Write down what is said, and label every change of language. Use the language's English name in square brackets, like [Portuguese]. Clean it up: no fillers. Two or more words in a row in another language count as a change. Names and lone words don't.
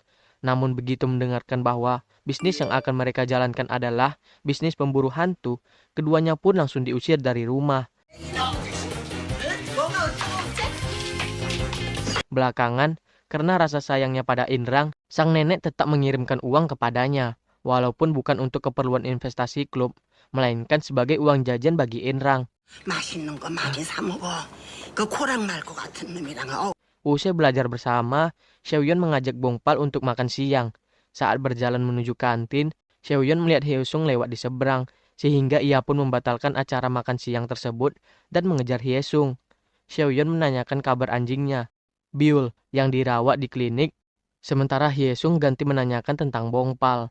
[Indonesian] Namun begitu mendengarkan bahwa bisnis yang akan mereka jalankan adalah bisnis pemburu hantu, keduanya pun langsung diusir dari rumah. Belakangan, karena rasa sayangnya pada Inrang, sang nenek tetap mengirimkan uang kepadanya. Walaupun bukan untuk keperluan investasi klub, melainkan sebagai uang jajan bagi Inrang. [Korean] 맛있는 거 많이 사 먹어. 그 코랑 날 것 같은 놈이랑 [Indonesian] Usai belajar bersama, Seoyeon mengajak Bongpal untuk makan siang. Saat berjalan menuju kantin, Seoyeon melihat Hyeosung lewat di seberang, sehingga ia pun membatalkan acara makan siang tersebut dan mengejar Hyeosung. Seoyeon menanyakan kabar anjingnya, Byul, yang dirawat di klinik, sementara Hyeosung ganti menanyakan tentang Bongpal.